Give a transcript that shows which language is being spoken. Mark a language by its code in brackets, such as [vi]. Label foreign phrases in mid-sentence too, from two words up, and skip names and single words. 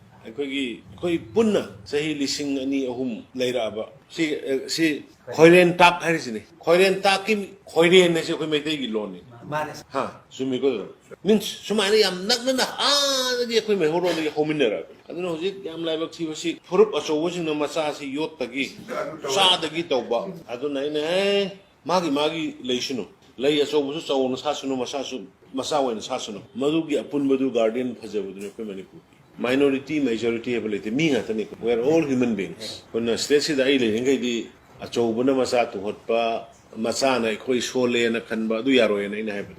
[mni] ꯑꯩꯈꯣꯏ ꯄꯨꯟꯅ ꯆꯍꯤ 2,000-3,000 ꯂꯩꯔꯛꯑꯕ ꯁꯤ ꯈꯣꯏꯔꯦꯟ ꯇꯥꯛ ꯍꯥꯏꯔꯤꯁꯤꯅꯤ ꯈꯣꯏꯔꯦꯟ ꯇꯥꯛꯀꯤ ꯈꯣꯏꯔꯦꯟ ꯍꯥꯏꯁꯦ ꯑꯩꯈꯣꯏ ꯃꯩꯇꯩꯒꯤ ꯂꯣꯟꯅꯤ ꯍꯥ ꯆꯨꯝꯃꯤꯀꯣ ꯃꯤꯟꯁ ꯁꯨꯃꯥꯏꯅ ꯌꯥꯝ ꯅꯛꯅꯅ ꯑꯥꯗꯒꯤ ꯑꯩꯈꯣꯏ ꯃꯩꯍꯧꯔꯣꯟꯗꯒꯤ ꯍꯧꯃꯤꯟꯅꯔꯛꯑꯕ ꯑꯗꯨꯅ ꯍꯧꯖꯤꯛ ꯌꯥꯝ ꯂꯥꯏꯕꯛ ꯊꯤꯕꯁꯤ ꯐꯨꯔꯨꯞ ꯑꯆꯧꯕꯁꯤꯡꯅ ꯃꯆꯥꯁꯤ ꯌꯣꯠꯇꯒꯤ ꯆꯥꯗꯒꯤ ꯇꯧꯕ ꯑꯗꯨꯅ ꯑꯩꯅ ꯃꯥꯒꯤ ꯂꯩꯁꯅꯨ ꯂꯩ ꯑꯆꯧꯕꯁꯨ ꯆꯥꯎꯅ ꯁꯥꯁꯅꯨ ꯃꯆꯥ ꯑꯣꯏꯅ ꯁꯥꯁꯅꯨ ꯃꯗꯨꯒꯤ ꯑꯄꯨꯟꯕꯗꯨ ꯒꯥꯔꯗꯦꯟ ꯐꯖꯕꯗꯨꯅꯤ ꯑꯩꯈꯣꯏ ꯃꯅꯤꯄꯨꯔꯒꯤ [en] minority majority [mni] ꯍꯥꯏꯕ ꯂꯩꯇꯦ ꯃꯤ ꯉꯥꯛꯇꯅꯤ [en] we are all human beings [mni] ꯑꯩꯈꯣꯏꯅ ꯁ꯭ꯇꯦꯠꯁꯤꯗ ꯑꯩ ꯂꯩꯔꯤꯉꯩꯗꯤ ꯑꯆꯧꯕꯅ ꯃꯆꯥ ꯇꯨꯍꯠꯄ ꯃꯆꯥꯅ ꯑꯩꯈꯣꯏ ꯁꯣꯜꯂꯦꯅ ꯈꯟꯕ ꯑꯗꯨ ꯌꯥꯔꯣꯏꯅ ꯑꯩꯅ ꯍꯥꯏꯕꯗꯣ